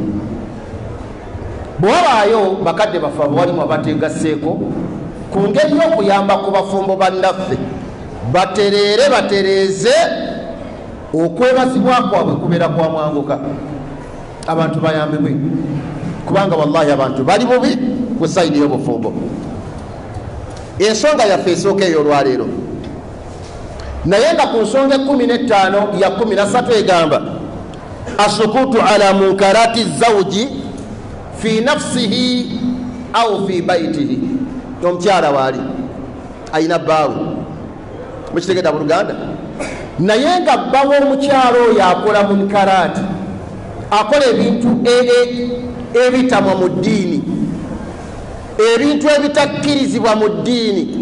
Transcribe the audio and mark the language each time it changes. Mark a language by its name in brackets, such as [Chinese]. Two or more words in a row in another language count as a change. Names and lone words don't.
[Ganda] Bwe wabaayo bakadde baffe abawalimu abateegasseeko ku ngeri y'okuyamba ku bafumbo bannaffe batereere batereeze okwebazibwa kwabwe kubeera kwa mwanguka, abantu bayambibwe, kubanga wallahi abantu bali bubi ku sayidi y'obufumbo. Ensonga yaffe esooka ey'olwaleero, naye nga ku nsonga 15 ya 13 egamba [Arabic] السكوت على منكرات الزوج في نفسه أو في بيته. [Ganda] Omukyala waali ayina bbaawe, mukitegedda mu Luganda, naye nga bbawo omukyala oyo akola munkaraati, akola ebintu ebitamwa mu ddiini, ebintu ebitakkirizibwa mu ddiini.